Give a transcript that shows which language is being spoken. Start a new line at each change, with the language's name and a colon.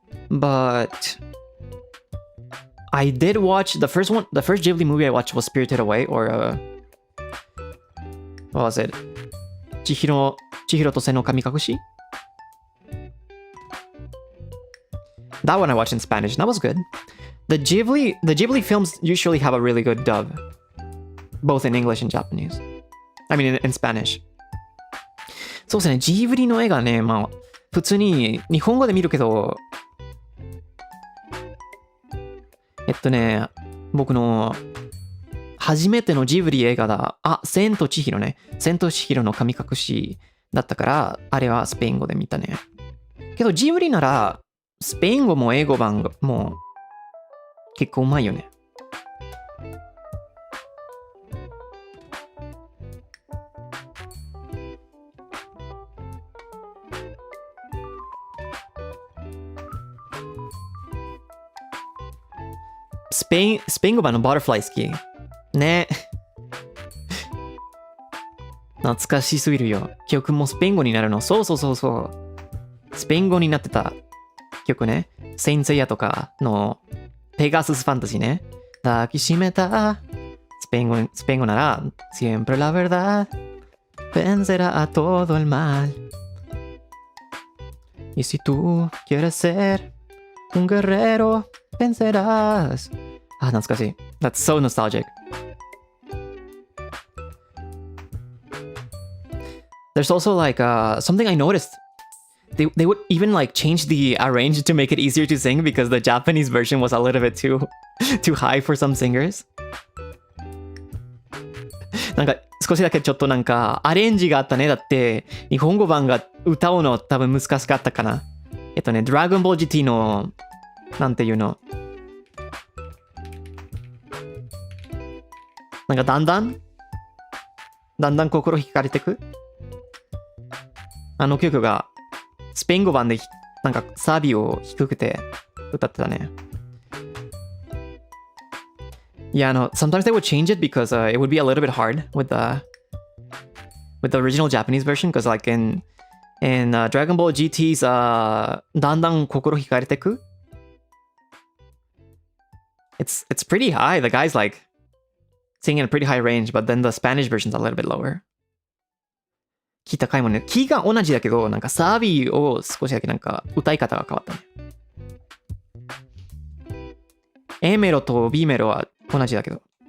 English: But I did watch the first Ghibli movie I watched was Spirited Away, or what was it?
Japanese: Chihiro to Sen no Kamikakushi?
English: That one I watched in Spanish. That was good. The Ghibli films usually have a really good dub, both in English and Japanese. I mean, in Spanish.
Japanese: そうですね、ジブリの映画ね、まあ、普通に日本語で見るけど、僕の初めてのジブリ映画だ。千と千尋ね。千と千尋の神隠しだったから、あれはスペイン語で見たね。けどジブリなら、スペイン語も英語版も結構うまいよね。スペイン語版のバタフライ好き。ね。懐かしすぎるよ。曲もスペイン語になるの。そう。スペイン語になってた曲ね。セインセイヤとかのペガススファンタジーね。抱きしめた。スペイン語なら、
Spanish: siempre la verdad vencerá a todo el mal. Y si tú quieres ser un guerrero, vencerás.
Japanese: 懐かしい。
English: That's so nostalgic. There's also like something I noticed. They would even like change the arrange to make it easier to sing because the Japanese version was a little bit too high for some singers.
Japanese: なんか少しだけちょっとなんかアレンジがあったね。だって日本語版が歌うの多分難しかったかな。ドラゴンボール GT のなんていうの。なんかだんだん心惹かれてく。あの曲がスペイン語版でなんかサビを低くて歌ってたね。
English: Yeah, no, sometimes they would change it because it would be a little bit hard with the original Japanese version because like in Dragon Ball GT's
Japanese: だんだん心惹かれてく
English: It's pretty high. The guy's like singing in a pretty high range, but then the Spanish version's a little bit lower.
Japanese: キー高いもんね。キーが同じだけど、なんかサビを少しだけなんか歌い方が変わったね。 A メロと B メロは同じだけど。